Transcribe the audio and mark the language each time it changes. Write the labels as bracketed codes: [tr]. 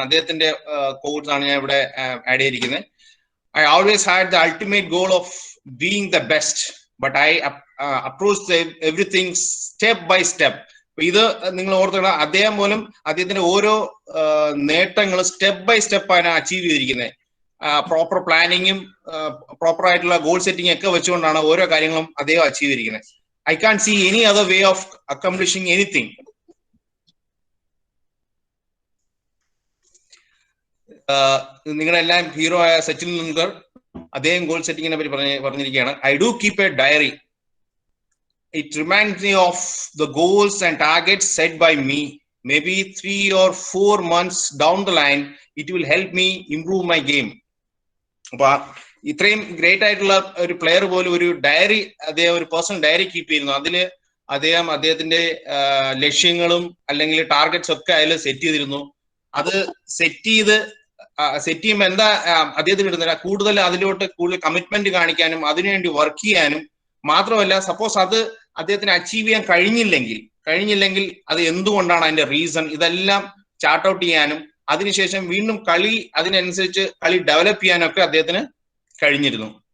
[ml] അദ്ദേഹത്തിന്റെ കോട്സ് ആണ് ഞാൻ ഇവിടെ ആഡ് ചെയ്തിരിക്കുന്നത്. [en] I always had the ultimate goal of being the best, but I approach everything step by step. [ml] ഇത് നിങ്ങൾ ഓർത്തോണം, അദ്ദേഹം പോലും അദ്ദേഹത്തിന്റെ ഓരോ നേട്ടങ്ങളും സ്റ്റെപ്പ് ബൈ സ്റ്റെപ്പ് ആണ് അച്ചീവ് ചെയ്തിരിക്കുന്നത്. പ്രോപ്പർ പ്ലാനിങ്ങും പ്രോപ്പർ ആയിട്ടുള്ള ഗോൾ സെറ്റിംഗ് ഒക്കെ വെച്ചുകൊണ്ടാണ് ഓരോ കാര്യങ്ങളും അദ്ദേഹം അച്ചീവ് ചെയ്തിരിക്കുന്നത്. [en] I can't see any other way of accomplishing anything. [ml] നിങ്ങളെല്ലാം ഹീറോ ആയ സച്ചിൻ തെണ്ടുൽക്കർ അദ്ദേഹം ഗോൾ സെറ്റിങ്ങിനെ പറ്റി പറഞ്ഞിരിക്കുകയാണ്. [en] I do keep a diary. It reminds me of the goals and targets set by me. Maybe 3 or 4 months down the line, it will help me improve my game. [ml] അപ്പൊ ഇത്രയും great ആയിട്ടുള്ള ഒരു player പോലും ഒരു diary, അദ്ദേഹം ഒരു personal diary keep ചെയ്യുന്നു. അതില് അദ്ദേഹത്തിന്റെ ലക്ഷ്യങ്ങളും അല്ലെങ്കിൽ ടാർഗറ്റ്സ് ഒക്കെ അതിൽ സെറ്റ് ചെയ്തിരുന്നു. അത് സെറ്റ് ചെയ്യുമ്പോൾ എന്താ അദ്ദേഹത്തിന് ഇടുന്നില്ല, കൂടുതൽ കമ്മിറ്റ്മെന്റ് കാണിക്കാനും അതിനുവേണ്ടി വർക്ക് ചെയ്യാനും മാത്രമല്ല, സപ്പോസ് അത് അദ്ദേഹത്തിന് അച്ചീവ് ചെയ്യാൻ കഴിഞ്ഞില്ലെങ്കിൽ അത് എന്തുകൊണ്ടാണ്, അതിന്റെ റീസൺ, ഇതെല്ലാം ചാർട്ട് ഔട്ട് ചെയ്യാനും അതിനുശേഷം വീണ്ടും അതിനനുസരിച്ച് കളി ഡെവലപ്പ് ചെയ്യാനും ഒക്കെ അദ്ദേഹത്തിന് കഴിഞ്ഞിരുന്നു.